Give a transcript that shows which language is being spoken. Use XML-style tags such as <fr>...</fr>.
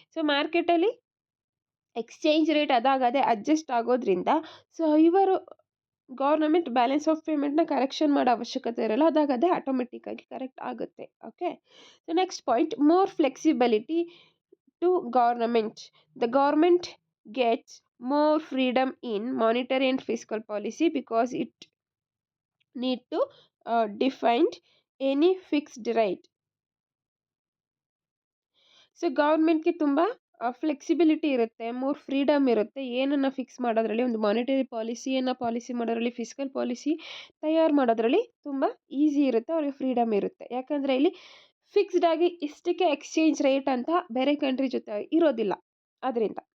<kn>So ಮಾರ್ಕೆಟಲ್ಲಿ exchange rate ಅದಾಗದೇ adjust ಆಗೋದ್ರಿಂದ so ಇವರು ಗೌರ್ಮೆಂಟ್ ಬ್ಯಾಲೆನ್ಸ್ ಆಫ್ ಪೇಮೆಂಟ್ನ ಕರೆಕ್ಷನ್ ಮಾಡೋ ಅವಶ್ಯಕತೆ ಇರಲ್ಲ, ಅದಾಗದೇ ಆಟೋಮೆಟಿಕ್ ಆಗಿ ಕರೆಕ್ಟ್ ಆಗುತ್ತೆ.</kn> <en>Okay, so next point, more flexibility to government. The government gets more freedom in monetary and fiscal policy because it need to define any fixed rate.</en> <kn>So ಗೌರ್ಮೆಂಟ್ಗೆ ತುಂಬ flexibility ಇರುತ್ತೆ, more freedom ಇರುತ್ತೆ ಏನನ್ನು fix ಮಾಡೋದ್ರಲ್ಲಿ, ಒಂದು monetary ಪಾಲಿಸಿಯನ್ನು policy ಮಾಡೋದ್ರಲ್ಲಿ, fiscal policy ತಯಾರು ಮಾಡೋದ್ರಲ್ಲಿ ತುಂಬ ಈಸಿ ಇರುತ್ತೆ, ಅವ್ರಿಗೆ ಫ್ರೀಡಮ್ ಇರುತ್ತೆ. ಯಾಕಂದರೆ ಇಲ್ಲಿ ಫಿಕ್ಸ್ಡ್ ಆಗಿ ಇಷ್ಟಕ್ಕೆ ಎಕ್ಸ್ಚೇಂಜ್ ರೇಟ್ ಅಂತ ಬೇರೆ ಕಂಟ್ರಿ ಜೊತೆ ಇರೋದಿಲ್ಲ ಅದರಿಂದ.</kn>